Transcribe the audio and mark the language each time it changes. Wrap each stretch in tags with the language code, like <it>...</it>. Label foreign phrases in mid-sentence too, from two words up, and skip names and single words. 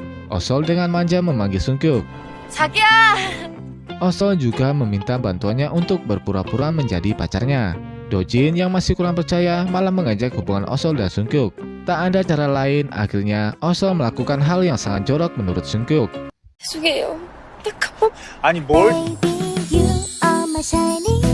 <id>Osol dengan manja memanggil Sunkyuk.</id> <ko>자기야!</ko> <id>Osol juga meminta bantuannya untuk berpura-pura menjadi pacarnya. Dojin yang masih kurang percaya malah mengajak hubungan Osol dan Sunkyuk. Tak ada cara lain, akhirnya Osol melakukan hal yang sangat jorok menurut Sungkyuk.</id> <ko>죄송해요. 딱 한 번. 아니 뭘</ko> <en>Baby, you are my shining</en>